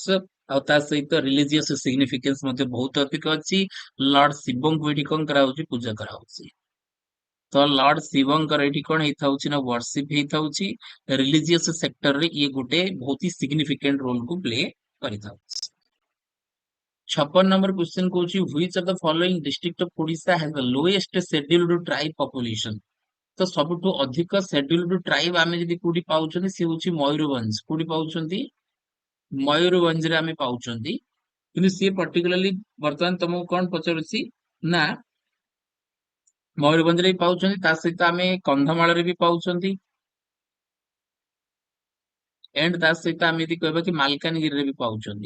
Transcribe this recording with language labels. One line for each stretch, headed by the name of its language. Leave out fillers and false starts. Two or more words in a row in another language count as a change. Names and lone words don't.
Odia: ଆଉ ତା ସହିତ
English: religious significance
Odia: ମଧ୍ୟ ବହୁତ ଅଧିକ ଅଛି। ଲର୍ଡ ଶିବଙ୍କୁ ଏଠି କଣ କରାହଉଛି? ପୂଜା କରାହଉଛି। ତ ଲର୍ଡ ଶିବଙ୍କର ଏଠି କଣ ହେଇଥାଉଛି ନା ବର୍ସିପ ହେଇଥାଉଛି।
English: religious sector
Odia: ରେ ଇଏ ଗୋଟେ ବହୁତ ହି
English: significant role
Odia: କୁ ପ୍ଲେ କରିଥାଉଛି।
English: 56 number question
Odia: କହୁଛି
English: which of the following district of Odisha has the lowest scheduled tribe population?
Odia: ତ ସବୁଠୁ ଅଧିକ
English: scheduled tribe
Odia: ଆମେ ଯଦି କୋଉଠି ପାଉଛନ୍ତି ସେ ହଉଛି ମୟୂରଭଞ୍ଜ। କୋଉଠି ପାଉଛନ୍ତି? ମୟୂରଭଞ୍ଜରେ ଆମେ ପାଉଛନ୍ତି। କିନ୍ତୁ ସିଏ ପର୍ଟିକୁଲାରଲି ବର୍ତ୍ତମାନ ତମକୁ କଣ ପଚାରୁଛି ନା ମୟୂରଭଞ୍ଜରେ ବି ପାଉଛନ୍ତି, ତା ସହିତ ଆମେ କନ୍ଧମାଳରେ ବି ପାଉଛନ୍ତି, ଏଣ୍ଡ ତା ସହିତ ଆମେ ଯଦି କହିବା କି ମାଲକାନଗିରିରେ ବି ପାଉଛନ୍ତି।